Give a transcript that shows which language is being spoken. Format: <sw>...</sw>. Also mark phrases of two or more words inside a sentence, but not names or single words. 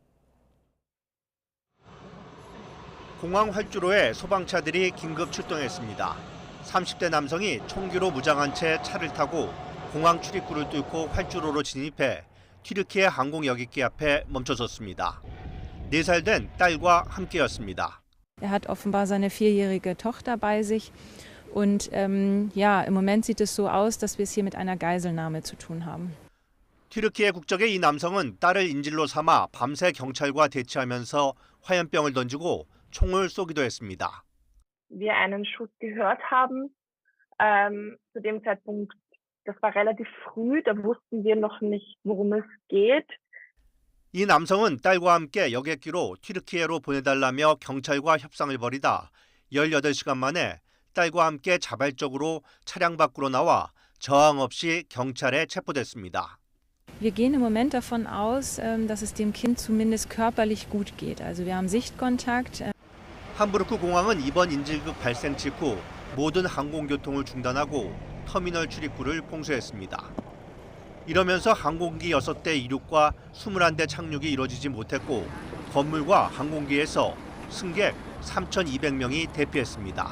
<ko>공항 활주로에 소방차들이 긴급 출동했습니다. 30대 남성이 총기로 무장한 채 차를 타고 공항 출입구를 뚫고 활주로로 진입해 튀르키예 항공여객기 앞에 멈춰섰습니다. 4살 된 딸과 함께였습니다.</ko> <de>hat offenbar seine 4-jährige Tochter bei sich und ja, im Moment sieht es so aus, dass wir es hier mit einer Geiselnahme zu tun haben.</de> <ko>튀르키예 국적의 이 남성은 딸을 인질로 삼아 밤새 경찰과 대치하면서 화염병을 던지고 총을 쏘기도 했습니다.</ko> <de>Wir einen Schuss gehört haben, zu dem Zeitpunkt das war relativ früh, da wussten wir noch nicht, worum es geht.</de> <ko>이 남성은 딸과 함께 여객기로 튀르키예로 보내달라며 경찰과 협상을 벌이다 18시간 만에 딸과 함께 자발적으로 차량 밖으로 나와 저항 없이 경찰에 체포됐습니다.</ko> <de>Wir gehen im Moment davon aus, dass es dem Kind zumindest körperlich gut geht. Also wir haben Sichtkontakt.</de> <ko>함부르크 공항은 이번 인질극 발생 직후 모든 항공교통을 중단하고 터미널 출입구를 봉쇄했습니다. 이러면서 항공기 6대 이륙과 21대 착륙이 이뤄지지 못했고 건물과 항공기에서 승객 3,200명이 대피했습니다.</ko>